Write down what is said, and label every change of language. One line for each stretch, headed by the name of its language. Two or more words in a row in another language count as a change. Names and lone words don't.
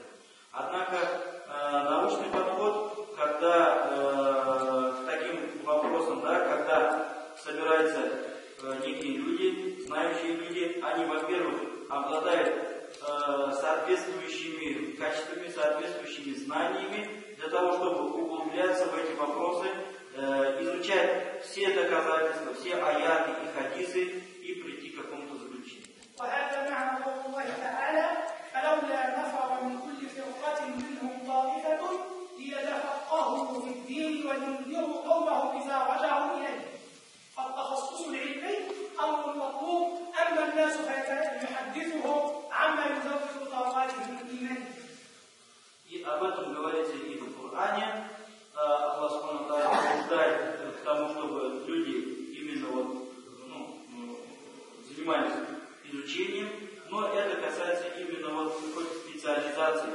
Russian: Однако научный подход, когда к таким вопросам, да, когда собираются некие люди, знающие люди, они, во-первых, обладают соответствующими качествами, соответствующими знаниями для того, чтобы углубляться в эти вопросы, изучать все доказательства, все аяты и хадисы и прийти к какому-то заключению.
Arabic: وهذا معنى قول الله تعالى فلولا نفر من كل فرقة منهم طائفة ليتفقهوا في الدين وينذروا قومهم إذا رجعوا إليه. فالتخصص العلمي أمر مطلوب، أما الناس فيحدثهم عما يزود طاقاتهم الإيمانية.
Russian: И об этом говорится и в Коране. Аллах
Arabic: سبحانه وتعالى
Russian: побуждает к тому, чтобы люди именно занимались изучением, но это касается именно какой-то специализации.